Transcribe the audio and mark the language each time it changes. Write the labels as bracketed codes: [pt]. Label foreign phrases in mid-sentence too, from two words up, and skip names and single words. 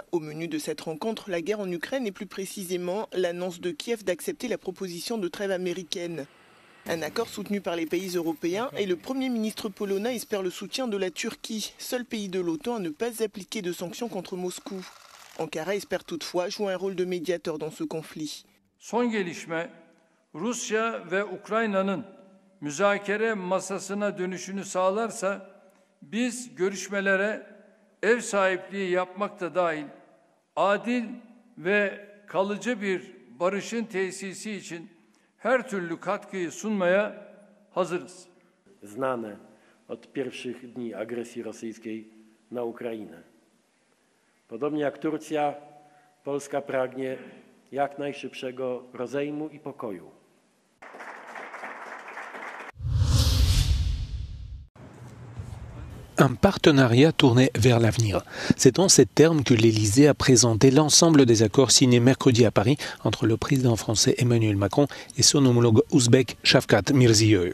[fr] Au menu de cette rencontre, la guerre en Ukraine et plus précisément l'annonce de Kiev d'accepter la proposition de trêve américaine. Un accord soutenu par les pays européens et le Premier ministre polonais espère le soutien de la Turquie, seul pays de l'OTAN à ne pas appliquer de sanctions contre Moscou. Ankara espère toutefois jouer un rôle de médiateur dans ce conflit. [tr] Son gelişme, Rusya ve Ukrayna'nın müzakere masasına dönüşünü sağlarsa biz görüşmelere ev sahipliği yapmak da dahil adil ve kalıcı bir barışın tesisi için her türlü katkıyı sunmaya hazırız. [pl] Znane od pierwszych dni agresji rosyjskiej na Ukrainę. Podobnie jak Turcja, Polska pragnie jak najszybszego rozejmu i pokoju. [fr] Un partenariat tourné vers l'avenir. C'est en ces termes que l'Élysée a présenté l'ensemble des accords signés mercredi à Paris entre le président français Emmanuel Macron et son homologue ouzbek Shavkat Mirziyoyev.